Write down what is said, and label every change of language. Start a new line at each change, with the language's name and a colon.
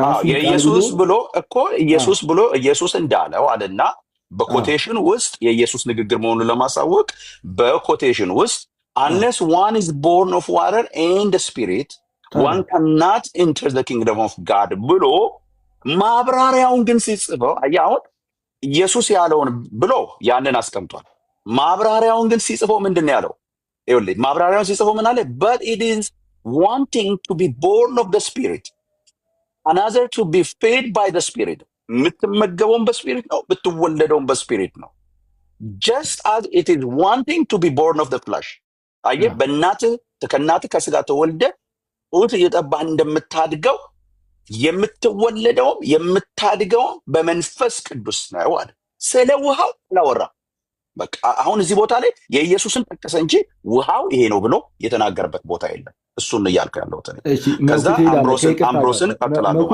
Amharic: የኢየሱስ ብሎ እኮ ኢየሱስ እንዳለው አለና በኮቴሽን ውስጥ የኢየሱስ ንግግር መሆኑን ለማሳወቅ በኮቴሽን ውስጥ
English: unless one is born of water and the spirit one cannot enter the kingdom of God
Amharic: ብሎ ማብራሪያውን ግን ሲጽፈው አሁን ኢየሱስ ያለውን ብሎ ያንን አስቀምጧል። ማብራሪያውን ግን ሲጽፈው ምንድን ነው ያለው? ይኸውልህ ማብራሪያውን ሲጽፈው ምን አለ?
English: but it is wanting to be born of the spirit another to be fed by the spirit
Amharic: የምትመገበውን በስፒሪት ነው የምትወለደውን በስፒሪት ነው
English: just as it is one thing to be born of the flesh
Amharic: አየህ በእናትህ ከስጋ ተወልደ ጡት እየጠባህ እንደምታድገው የምትወለደውም የምታድገውም በመንፈስ ቅዱስ ነው አለ ስለ ውሃው ላወራ በቃ አሁን እዚህ ቦታ ላይ የኢየሱስን ጠቀሰ እንጂ ውሃው ይሄ ነው ብሎ የተናገረበት ቦታ የለም እሱን እያልኩ ያለው ከዛ አምብሮስን ቀጥላለሁ